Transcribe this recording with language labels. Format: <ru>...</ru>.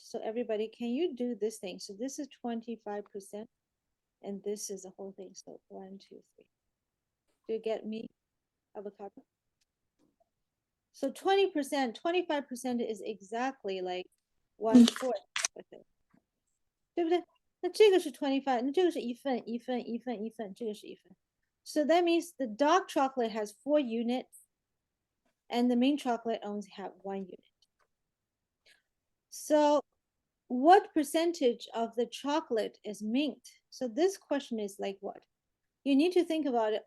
<en>So everybody, can you do this thing? So this is 25%, and this is the whole thing. So 1, 2, 3. Do you get me, avocado? So 20%, 25% is exactly like 1/4 with it.</en> <zh>对不对？那这个是 25，那这个是一份，这个是一份。</zh> <en>So that means the dark chocolate has 4 units, and the mint chocolate only have 1 unit. So what percentage of the chocolate is mint? So this question is like what? You need to think about it.</en>